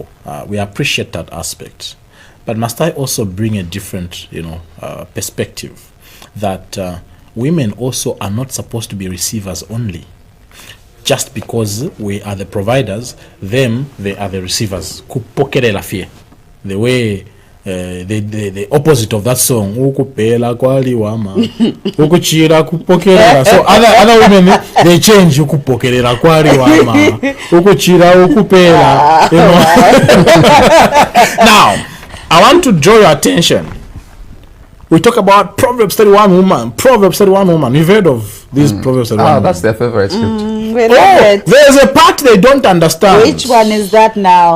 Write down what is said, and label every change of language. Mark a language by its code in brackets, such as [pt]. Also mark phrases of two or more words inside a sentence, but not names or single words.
[en] We appreciate that aspect, but must I also bring a different perspective that women also are not supposed to be receivers only. Just because we are the providers, they are the receivers. [bem] Kupokerela fie. [en] The way the opposite of that song, [bem] ukupela kwaliwama, ukuchira kupokerera. [en] So other women, they change [bem] ukupokerera kwaliwama, ukuchira ukupela. [en] Now, I want to draw your attention. We talk about Proverbs 31 woman. Proverbs 31 woman. You've heard of these Proverbs 31 woman. That's their favorite script. There's a part they don't understand. Which one is that now?